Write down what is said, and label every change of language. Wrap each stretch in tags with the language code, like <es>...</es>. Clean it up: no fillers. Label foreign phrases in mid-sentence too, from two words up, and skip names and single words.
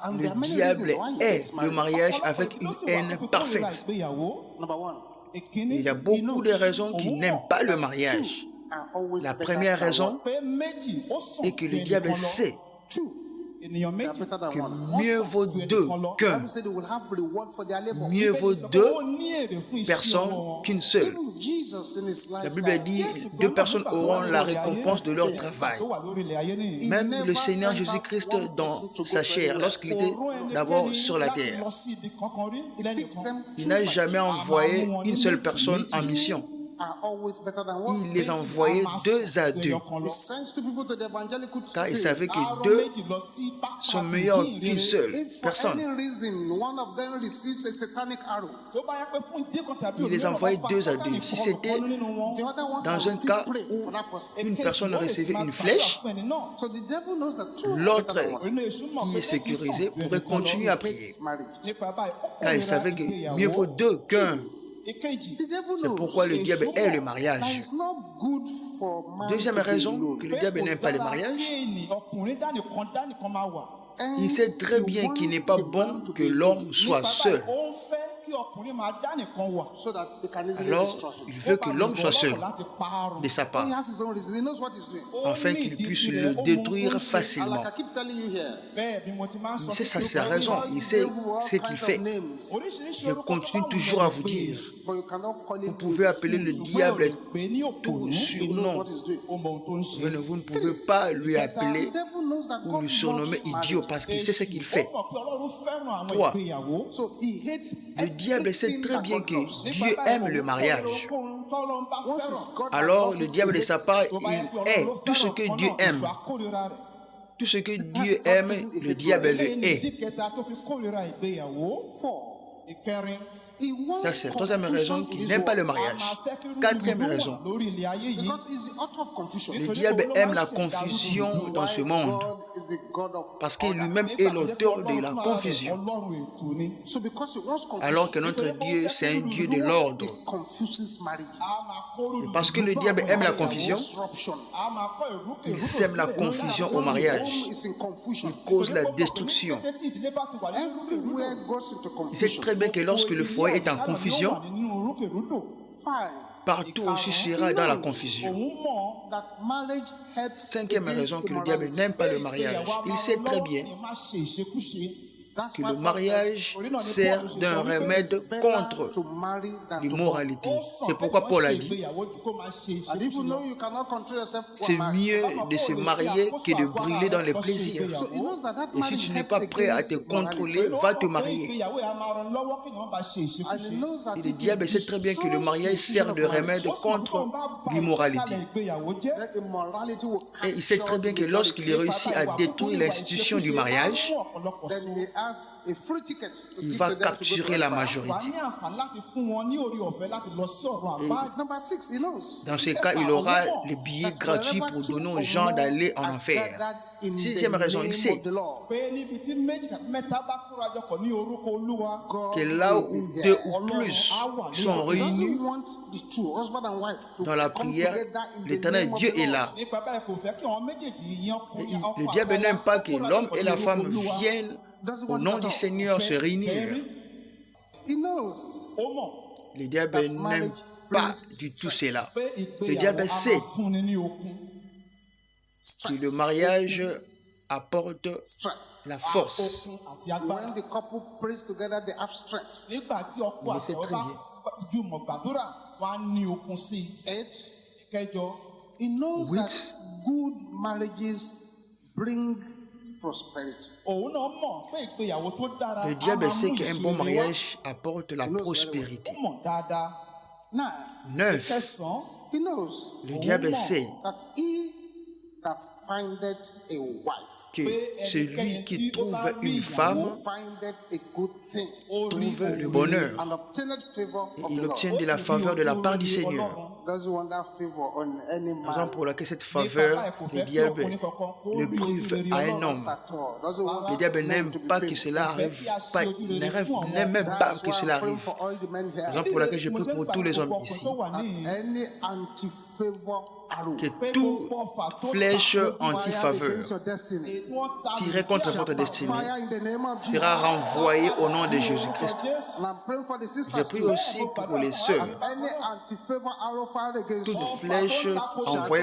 <en>and</en> <fr>Le</fr> <en>there are many</en> <fr>diable</fr> <en>reasons why he</en> <fr>hait</fr> <en>hates</en> <fr>le</fr> <en>marriage.</en> <fr>mariage avec</fr> <yo>Ọ̀pọ̀lọpọ̀</yo> <fr>une</fr> <yo>ìdí ló sì wà</yo> <fr>haine</fr> <yo>tó fi kórìíra</yo> <fr>parfaite.</fr> <yo>ìgbéyàwó.</yo> <en>Number one,</en> <yo>Ìkíní,</yo> <fr>Il y a beaucoup de raisons qui n'aiment pas le mariage.</fr> <en>are always</en> <fr>La</fr> <en>better</en> <fr>première</fr> <en>than</en> <fr>raison</fr> <yo>pé méjì ó sàn</yo> <fr>est que</fr> <yo>ju</yo> <fr>le diable</fr> <yo>ẹnìkan lọ.</yo> <fr>sait</fr> <en>two.</en> <yo>Ènìyàn</yo> <en>They are</en> <yo>méjì</yo> <en>better than</en> <fr>que</fr> <en>one.</en> <fr>mieux vaut deux</fr> <en>The</en> <fr>qu'un,</fr> <en>Bible said they will have reward for their labor.</en> <fr>mieux vaut</fr> <yo>sọ pé</yo> <fr>deux</fr> <yo>ó ní èrè fún iṣẹ́</yo> <fr>personnes</fr> <yo>wọn.</yo> <fr>qu'une seule.</fr> <en>Even Jesus in his</en> <fr>La</fr> <en>life,</en> <fr>Bible dit deux personnes auront la récompense de leur travail.</fr> <yo>tó wà lórí ilẹ̀ ayé nìyí.</yo> <fr>Même le Seigneur Jésus-Christ dans sa chair, lorsqu'il était d'abord sur la terre,</fr> <yo>lọ sí ibi kankan rí lẹ́nìkan.</yo> <fr>il n'a jamais envoyé une seule personne en mission.</fr> <en>are always better than one.</en> <fr>Il les envoyait deux à deux,</fr> <en>He sends two people to the evangelical</en> <fr>car il</fr> <en>field.</en> <fr>savait que</fr> <yo>Àárọ̀</yo> <fr>deux</fr> <yo>méjì lọ sí pápá</yo> <fr>sont</fr> <yo>ti</yo> <fr>meilleurs</fr> <yo>jíǹrere.</yo> <fr>qu'une seule</fr> <en>If for</en> <fr>personne.</fr> <en>any reason one of them receives a satanic arrow,</en> <yo>Tó bá yẹ pé fún ìdí kan tàbí</yo> <fr>Il les</fr> <yo>òmíràn,</yo> <fr>envoyait</fr> <yo>wọ́n fa</yo> <fr>deux à</fr> <yo>Sátánì</yo> <fr>deux. Si</fr> <yo>kọlù</yo> <fr>c'était</fr> <yo>kọlù nínú wọn.</yo> <en>the other one</en> <fr>Dans</fr> <en>can</en> <fr>un</fr> <en>still</en> <fr>cas</fr> <en>pray</en> <fr>où</fr> <en>for that person.</en> <fr>une personne</fr> <yo>Èkejì, ó lè</yo> <fr>recevait</fr> <yo>sì máa</yo> <fr>une</fr> <yo>gbàdúrà</yo> <fr>flèche,</fr> <yo>fún ẹni náà.</yo> <en>So the devil knows that two are</en> <fr>l'autre</fr> <en>better than one.</en> <yo>Inú Èṣù mọ̀</yo> <fr>qui</fr> <yo>pé</yo> <fr>est</fr> <yo>méjì sàn</yo> <fr>sécurisé</fr> <yo>ju</yo> <fr>pourrait</fr> <yo>ẹnìkan</yo> <fr>continuer</fr> <yo>lọ.</yo> <fr>à prier,</fr> <en>Marriage.</en> <yo>Nípa báyìí, ó</yo> <fr>car il</fr> <yo>kórìíra</yo> <fr>savait que</fr> <yo>ìgbéyàwó.</yo> <fr>mieux vaut deux qu'un.</fr> <yo>Èkejì,</yo> <en>The devil</en> <fr>C'est</fr> <en>knows</en> <fr>pourquoi le diable hait le</fr> <en>that</en> <fr>mariage.</fr> <en>it's not good for man</en> <fr>Deuxième</fr> <en>to be</en> <fr>raison</fr> <en>alone.</en> <fr>que</fr> <yo>pé</yo> <fr>le diable</fr> <yo>kò</yo> <fr>n'aime pas le</fr> <yo>dára</yo> <fr>mariage,</fr> <yo>kí ọkùnrin dánìkan máa wà.</yo> <fr>Il sait très bien qu'il n'est pas bon que l'homme soit seul.</fr> <yo>ó ń fẹ́ kí ọkùnrin máa dá nìkan wà.</yo> <en>so that they can easily</en> <fr>Alors,</fr> <en>destroy him.</en> <fr>il veut que l'homme soit seul</fr> <yo>láti parun.</yo> <fr>de sa</fr> <en>He</en> <fr>part,</fr> <en>has his own reason. He knows what he's doing.</en> <fr>afin qu'il puisse le détruire</fr> <en>And</en> <fr>facilement.</fr> <en>like I keep telling you here,</en> <yo>bẹ́ẹ̀ bí mo ti máa ń sọ</yo> <fr>Il sait ça,</fr> <yo>sí</yo> <fr>c'est la raison. Il sait ce qu'il fait.</fr> <yo>oríṣiríṣi</yo> <fr>Je</fr> <yo>orúkọ</yo> <fr>continue</fr> <yo>tó bá</yo> <fr>toujours</fr> <yo>wù</yo> <fr>à</fr> <yo>ẹ́</yo> <fr>vous</fr> <yo>pé</yo> <fr>dire,</fr> <en>but you cannot call him</en> <fr>vous pouvez</fr> <en>a</en> <fr>appeler le</fr> <en>fool.</en> <fr>diable</fr> <yo>pé ní òpònú.</yo> <fr>tout</fr> <en>He knows</en> <fr>surnom,</fr> <en>what he's doing.</en> <yo>ó mọ ohun tó ń ṣe.</yo> <fr>mais vous ne pouvez pas lui appeler</fr> <en>The devil knows that</en> <fr>ou</fr> <en>God</en> <fr>le surnommer</fr> <en>loves</en> <fr>idiot</fr> <en>marriage.</en> <fr>parce qu'il sait ce qu'il fait.</fr> <yo>ó mọ̀ pé Ọlọ́run fẹ́ràn àwọn 3. ìgbéyàwó.</yo> <en>So he hates</en> <fr>Le diable sait</fr> <en>everything</en> <fr>très</fr> <en>that</en> <fr>bien</fr> <en>God</en> <fr>que</fr> <en>loves.</en> <fr>Dieu aime le mariage.</fr> <yo>Tọ́lọ́run bá</yo> <en>Once</en> <yo>fẹ́ràn.</yo> <en>it's God that</en> <fr>Alors</fr> <en>loves</en> <fr>le</fr> <en>it,</en> <fr>diable</fr> <en>he</en> <fr>de sa</fr> <en>hates</en> <fr>part,</fr> <yo>Tó bá yẹ pé</yo> <fr>il hait</fr> <yo>Ọlọ́run ló</yo> <fr>tout ce</fr> <yo>fẹ́ràn</yo> <fr>que</fr> <yo>kan</yo> <fr>Dieu</fr> <yo>náà,</yo> <fr>aime.</fr> <yo>Èṣù á kórìíra rẹ̀.</yo> <fr>Tout ce que Dieu aime, le diable le</fr> <yo>Eléyìí ni</yo> <fr>hait.</fr> <yo>ìdí kẹta tó fi kórìíra ìgbéyàwó. 4. Ìkẹrin.</yo> <en>He wants</en> <fr>Ça, c'est la troisième raison</fr> <en>confusion in</en> <fr>qu'il</fr> <en>this</en> <fr>n'aime pas le</fr> <en>world.</en> <yo>A</yo> <fr>mariage.</fr> <yo>máa fẹ́ kí rúdurùdu</yo> <fr>Quatrième</fr> <yo>wà</yo> <fr>raison,</fr> <yo>lórí ilé ayé yìí.</yo> <en>Because he's the author of confusion.</en> <fr>le diable aime la confusion dans ce monde</fr> <en>God is the God of</en> <fr>parce qu'il</fr> <en>order.</en> <fr>lui-même est l'auteur de la confusion.</fr> <yo>Ọlọ́run ètò ni.</yo> <en>So because he wants confusion,</en> <fr>Alors que notre Dieu, c'est un Dieu de l'ordre.</fr> <en>it confuses marriages.</en> <yo>A máa kó rúdurùdu</yo> <fr>Parce que le</fr> <yo>bá</yo> <fr>diable</fr> <yo>àwọn</yo> <fr>aime la</fr> <yo>ìyàwó.</yo> <fr>confusion,</fr> <en>Disruption.</en> <yo>A máa kọ́ ìrúkèrúdò</yo> <fr>il sème la</fr> <yo>sílẹ̀.</yo> <fr>confusion au</fr> <en>Home</en> <fr>mariage.</fr> <en>is in confusion.</en> <fr>Cause la destruction.</fr> <yo>Kété tí ìdílé bá ti wà nínú rúkèrúdò,</yo> <en>Everywhere goes into</en> <fr>Il sait</fr> <en>confusion.</en> <fr>très bien que lorsque le foyer est en</fr> <yo>ìdílé</yo> <fr>confusion,</fr> <yo>àyíká ló wà nínú rúkèrúdò. 5.</yo> <fr>partout aussi sera dans la confusion.</fr> <yo>Òun mọ̀</yo> <en>That marriage helps</en> <fr>Cinquième</fr> <en>against</en> <fr>raison que le diable</fr> <en>immorality.</en> <fr>n'aime pas le mariage. Il sait très bien</fr> <yo>Má ṣe ìṣekúṣe.</yo> <en>That's</en> <fr>que</fr> <en>why</en> <fr>le</fr> <en>Paul</en> <fr>mariage sert d'un remède</fr> <en>said,</en> <fr>contre</fr> <en>better to marry than to</en> <fr>l'immoralité.</fr> <yo>Ó sàn</yo> <fr>C'est pourquoi</fr> <yo>kéèyàn</yo> <fr>Paul a</fr> <yo>ṣe</yo> <fr>dit,</fr> <yo>ìgbéyàwó ju kó máa ṣe</yo> <en>And if you</en> <yo>ìṣekúṣe</yo> <en>know</en> <yo>lọ.</yo> <en>you cannot control yourself, go</en> <fr>c'est</fr> <en>marry.</en> <fr>mieux de se marier que de brûler dans les plaisirs.</fr> <en>So he knows that that</en> <fr>Et si</fr> <en>marriage</en> <fr>tu n'es</fr> <en>helps</en> <fr>pas prêt à te</fr> <en>against</en> <fr>contrôler,</fr> <en>immorality.</en> <fr>va te marier.</fr> <yo>Ìgbéyàwó yẹn á máa ràn lọ́wọ́ kéèyàn má bàa ṣe</yo> <en>And</en> <yo>ìṣekúṣe.</yo> <en>he knows that</en> <fr>Et le</fr> <en>if he</en> <fr>diable sait très bien que le</fr> <en>destroys</en> <fr>mariage</fr> <en>the</en> <fr>sert</fr> <en>institution</en> <fr>de</fr> <en>of marriage,</en> <fr>remède</fr> <yo>Ó sì mọ̀ pé</yo> <fr>contre</fr> <yo>tóun bá ba</yo> <fr>l'immoralité.</fr> <yo>ìgbékalẹ̀ ìgbéyàwó jẹ́,</yo> <en>then immorality will</en> <fr>Et il sait très bien que lorsqu'il réussit à</fr> <yo>ìwà</yo> <fr>détruire</fr> <yo>búburú, ìwà</yo> <fr>l'institution du</fr> <yo>ìṣekúṣe, á</yo> <fr>mariage,</fr> <yo>mú ọ̀pọ̀lọpọ̀</yo> <en>then</en> <yo>sún.</yo> <en>he has a free ticket to</en> <fr>il</fr> <en>give</en> <fr>va</fr> <en>to them to go to</en> <fr>capturer la</fr> <en>hellfire.</en> <yo>Wà</yo> <fr>majorité.</fr> <yo>ní àǹfààní láti fún wọn ní orí ọ̀fẹ́ láti lọ sí ọ̀run àpáàdé.</yo> <en>Number 6, he knows.</en> <fr>Dans ce cas, il aura les billets gratuits pour donner aux gens d'aller en enfer. Sixième raison, il sait</fr> <yo>Pé níbi tí méjì tàbí mẹ́ta bá kórajọpọ̀ ní orúkọ Olúwa,</yo> <fr>que là où deux ou plus sont réunis dans la prière, l'Éternel Dieu est là.</fr> <yo>nípa báyìí kò fẹ́ kí àwọn méjèèjì yan ọkùnrin ọkọ</yo> <fr>Le diable</fr> <yo>àtaya</yo> <fr>n'aime pas que</fr> <yo>kórajọpọ̀</yo> <fr>l'homme et la</fr> <yo>ní</yo> <fr>femme</fr> <yo>orúkọ Olúwa.</yo> <fr>viennent au nom du Seigneur se réunir.</fr> <en>He knows</en> <yo>Ó mọ̀</yo> <fr>Le diable n'aime pas du tout cela.</fr> <yo>pé</yo> <fr>Le</fr> <yo>ìgbéyàwó</yo> <fr>diable</fr> <yo>á</yo> <fr>sait</fr> <yo>máa fúnni ní okun.</yo> <fr>que le mariage apporte</fr> <en>strength.</en> <fr>la force.</fr> <yo>Okun àti agbára.</yo> <en>When the couple prays together, they have strength.</en> <yo>Nígbà tí ọkọ</yo> <fr>Il</fr> <yo>àti</yo> <fr>sait</fr> <yo>ọ̀rẹ́</yo> <fr>très</fr> <yo>bá jùmọ̀ gbàdúrà, wọ́n á ní okun sí i. 8. Ìkẹjọ,</yo> <en>He knows Which- that good marriages bring prosperity.</en> <yo>òun náà mọ̀ pé ìgbéyàwó tó dára</yo> <fr>Le</fr> <yo>á</yo> <fr>diable</fr> <yo>máa</yo> <fr>sait</fr> <yo>mú</yo> <fr>qu'un bon</fr> <yo>ìṣeré wá.</yo> <fr>mariage apporte la prospérité.</fr> <yo>Ó mọ̀ dáadáa. 9. 9. Kẹsàn-án,</yo> <en>He knows</en> <fr>Le diable sait</fr> <en>that he that findeth a wife</en> <fr>que celui qui trouve une femme</fr> <en>findeth a good thing</en> <yo>ó rí</yo> <fr>trouve le</fr> <yo>òun</yo> <fr>bonheur</fr> <en>and obtaineth favor</en> <fr>et</fr> <en>of</en> <fr>il</fr> <en>the Lord.</en> <fr>obtient de la faveur de la part du Seigneur.</fr> <en>Doesn't want that favor on any</en> <fr>Raison</fr> <en>man</en> <fr>pour laquelle cette faveur, le diable le prive à un homme.</fr> <en>at all. Doesn't want</en> <fr>Le diable</fr> <en>men</en> <fr>n'aime</fr> <en>to be</en> <fr>pas que</fr> <en>favored.</en> <fr>cela arrive, pas, n'aime même pas</fr> <en>That's</en> <fr>que</fr> <en>why</en> <fr>cela</fr> <en>I'm praying</en> <fr>arrive.</fr> <en>for all the men here.</en> <fr>Raison pour laquelle je prie pour tous les hommes ici,</fr> <en>Any anti-favor arrow</en> <fr>que toute flèche anti-faveur</fr> <en>against your destiny</en> <fr>tirée contre votre destinée</fr> <en>fire in the name of Jesus.</en> <fr>sera renvoyée au nom de Jésus-Christ.</fr> <en>And I'm praying for the</en> <fr>Je</fr> <en>sisters</en> <fr>prie</fr> <en>too.</en> <fr>aussi pour les sœurs.</fr> <en>Any anti-favor arrow fired against you</en> <fr>Toute flèche envoyée</fr>